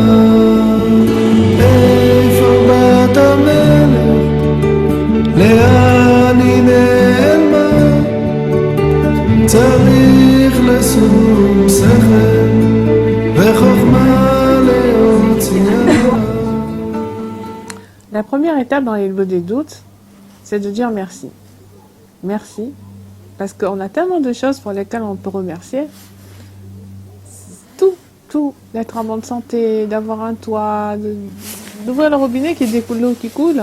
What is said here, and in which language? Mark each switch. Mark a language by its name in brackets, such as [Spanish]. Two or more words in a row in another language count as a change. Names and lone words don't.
[Hebrew] איפה בת המלך? לאן היא נעלמה? צריך לשום שכל וחוכמה להוציאה. [French] La première étape dans les lots des doutes, c'est de dire merci. Merci, parce qu'on a tellement de choses pour lesquelles on peut remercier. Tout, d'être en bonne santé, d'avoir un toit, d'ouvrir le robinet qui découle l'eau qui coule.